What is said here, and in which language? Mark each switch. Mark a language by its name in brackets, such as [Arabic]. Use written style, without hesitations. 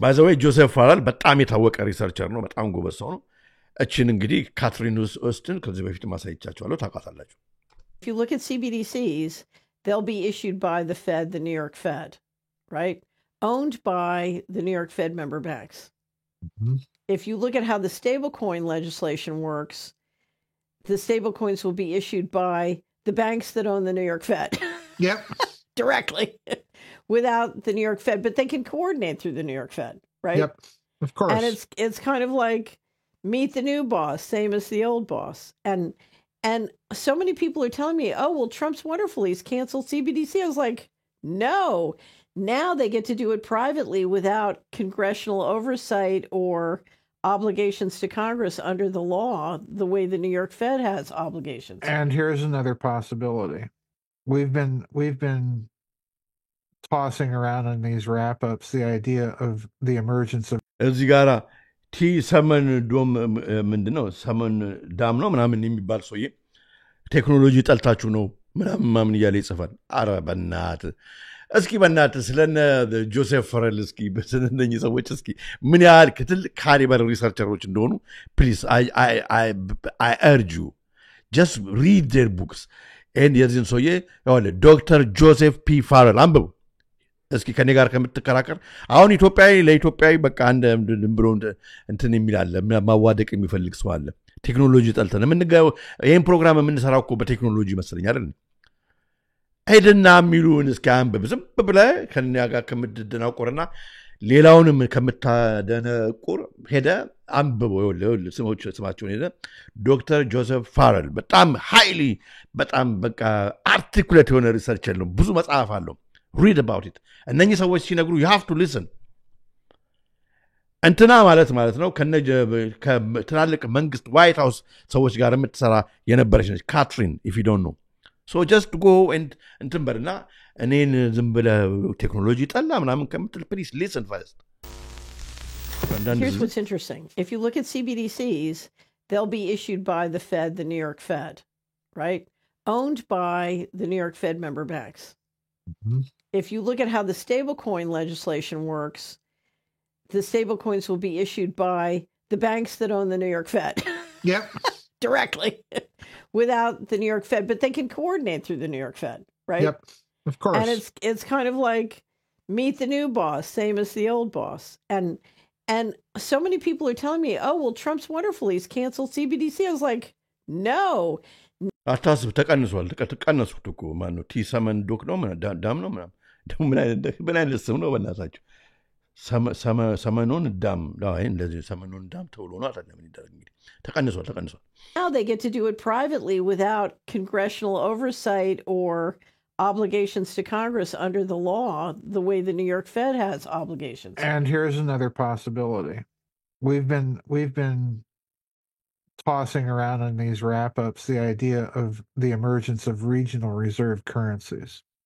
[English] By the way, [Amharic] ጆሴፍ ፋረል በጣም የታወቀ ሪሰርቸር ነው። በጣም ጎበዝ ሰው ነው። እችን እንግዲህ ካትሪን ኦስትን ከዚህ በፊት ማሳይቻቸዋለሁ፣ ታውቃታላችሁ። [English] If you look at CBDCs, they'll be issued by the Fed, the New York Fed, right? Owned by the New York Fed member banks. Mm-hmm. If you look at how the stablecoin legislation works, the stablecoins will be issued by the banks that own the New York Fed. Yep. Directly. Without the New York Fed, but they can coordinate through the New York Fed, right? Yep, of course. And it's kind of like meet the new boss, same as the old boss. And so many people are telling me, oh, well, Trump's wonderful. He's canceled CBDC. I was like, no. Now they get to do it privately without congressional oversight or obligations to Congress under the law, the way the New York Fed has obligations. And here's another possibility. We've been tossing around in these wrap-ups the idea of the emergence of [Amharic] እዚህ ጋራ ቲ ሰመን ዶም ምንድነው ሰመን ዳም ነው ምናምን የሚባል ሰውዬ ቴክኖሎጂ ጠልታችሁ ነው ምናምን እያለ ይጽፋል። አረ እስኪ በእናትህ ስለነ ጆሴፍ ፋረል እስኪ በስነኝ ሰዎች እስኪ ምን ያህል ትልቅ ካሊበር ሪሰርቸሮች እንደሆኑ ፕሊዝ [English] I urge you just read their books [Amharic] and የዚህን ሰውዬ ዶክተር ጆሴፍ ፒ ፋረል አንብቡ እስኪ ከኔ ጋር ከምትከራከር። አሁን ለኢትዮጵያዊ በቃ አንድ ብሎ እንትን የሚላለ ማዋደቅ የሚፈልግ ሰው አለ። ቴክኖሎጂ ጠልተን ይህን ፕሮግራም የምንሰራው እኮ በቴክኖሎጂ መሰለኝ አይደል? ሄድና የሚሉን እስኪ አንብብ። ዝም ብለህ ከእኛ ጋር ከምትደናቆርና ሌላውንም ከምታደነቁር ሄደ አንብበው። ስማቸውን ሄደ ዶክተር ጆሴፍ ፋረል በጣም ሃይሊ በጣም በቃ አርቲኩሌት የሆነ ሪሰርች ያለው ብዙ መጽሐፍ አለው። [English] read about it. [Amharic] እነኚህ ሰዎች ሲነግሩ [English] you have to listen. [Amharic] እንትና ማለት ነው ከትላልቅ መንግስት ዋይት ሃውስ ሰዎች ጋር የምትሰራ የነበረች ነች ካትሪን [English] if you don't know. So just go and [Amharic] እንትን በልና እኔን ዝም ብለህ ቴክኖሎጂ ጠላ ምናምን ከምትል [English] please listen first. Here's what's interesting. If you look at CBDCs, they'll be issued by the Fed, the New York Fed, right? Owned by the New York Fed member banks. Mm-hmm. If you look at how the stablecoin legislation works, the stablecoins will be issued by the banks that own the New York Fed. Yep. Directly. Without the New York Fed, but they can coordinate through the New York Fed, right? Yep. Of course. And it's kind of like meet the new boss, same as the old boss. And so many people are telling me, oh, well, Trump's wonderful. He's canceled CBDC. I was like, no. [Amharic] አታስብ ተቀንሷል። ተቀነሱት እኮ ማነው ቲ ሰመን ዶክ ነው ዳም ነው ምናምን ደግሞ ምን አይነት ስም ነው በእናታችሁ? ሰመኑን ዳም እንደዚህ ሰመኑን ዳም ተብሎ ነው አይደለም የሚደረግ እንግዲህ ተቀንሷል። [English] Now they get to do it privately without congressional oversight or obligations to Congress under the law, the way the New York Fed has obligations. And here's another possibility. We've been tossing around in these wrap-ups the idea of the emergence of regional reserve currencies.